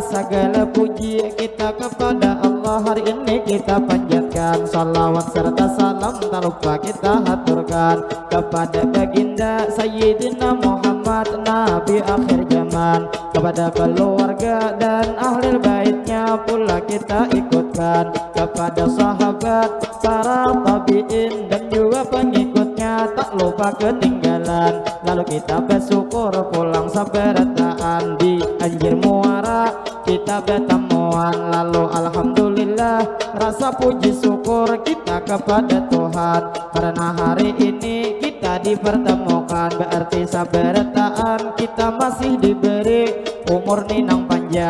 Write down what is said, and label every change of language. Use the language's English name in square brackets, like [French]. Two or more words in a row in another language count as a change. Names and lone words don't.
[Indonesian] segala puji kita kepada Allah. Hari ini kita panjatkan salawat serta salam tak lupa kita haturkan kepada baginda Sayyidina Muhammad, Nabi akhir zaman, kepada keluarga dan ahli baitnya pula kita ikutkan, kepada sahabat, para tabi'in dan juga pengikutnya tak lupa ketinggalan. Lalu kita bersyukur pulang sabarataan di Anjir Muara kita bertemuan. Lalu alhamdulillah rasa puji syukur kita kepada Tuhan, karena hari ini kita dipertemukan, berarti sabarataan kita masih diberi umur ninang panjang.